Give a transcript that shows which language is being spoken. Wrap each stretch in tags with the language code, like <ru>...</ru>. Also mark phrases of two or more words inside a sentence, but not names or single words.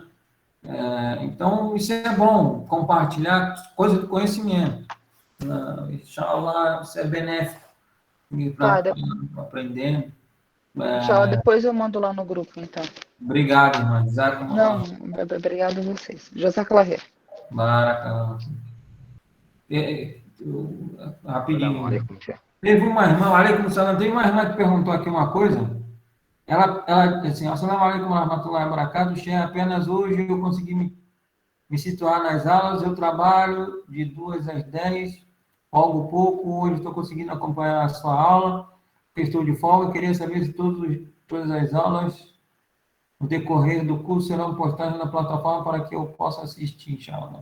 <pt>Então, isso é bom, compartilhar coisa do conhecimento. Inshallah, isso é benéfico para aprender. Inshallah, depois eu mando lá no grupo, então. Obrigado, irmã. Não, obrigado a vocês.</pt> <ar>جزاك الله خير. Barakallah.</ar> <pt>Rapidinho. Teve uma irmã,</pt> <ar>عليكم السلام,</ar> <pt>tem uma irmã que perguntou aqui uma coisa. Ela assim,</pt> <ar>السلام عليكم ورحمة الله وبركاته,</ar> <pt>apenas hoje eu consegui me situar nas aulas. Eu trabalho de 2 às 10, folgo pouco. Hoje estou conseguindo acompanhar a sua aula, porque estou de folga. Queria saber se todas as aulas no decorrer do curso serão postadas na plataforma para que eu possa assistir, inshallah.</pt>